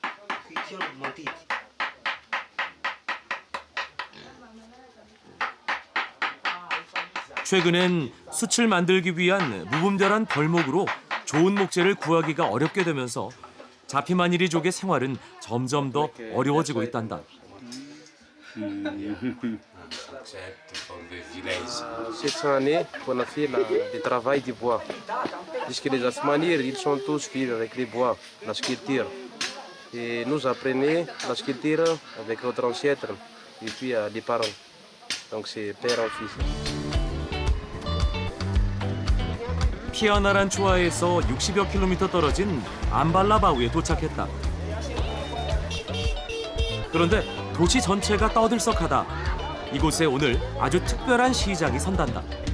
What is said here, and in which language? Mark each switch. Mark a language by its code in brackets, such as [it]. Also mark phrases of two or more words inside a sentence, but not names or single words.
[ko] 최근엔 숯을 만들기 위한 무분별한 벌목으로 좋은 목재를 구하기가 어렵게 되면서 자피마니리족의 생활은 점점 더 어려워지고 있단다. [fr] Cette année, on a fait le travail du bois. Puisque les Asmanirs, ils sont tous vivre avec les bois, la sculpture. Et nous apprenons la sculpture avec notre ancêtre et puis les parents. Donc c'est père en fils. [ko] 피아나란추아에서 60여 킬로미터 떨어진 암발라바우에 도착했다. 그런데 도시 전체가 떠들썩하다. 이곳에 오늘 아주 특별한 시장이 선단다.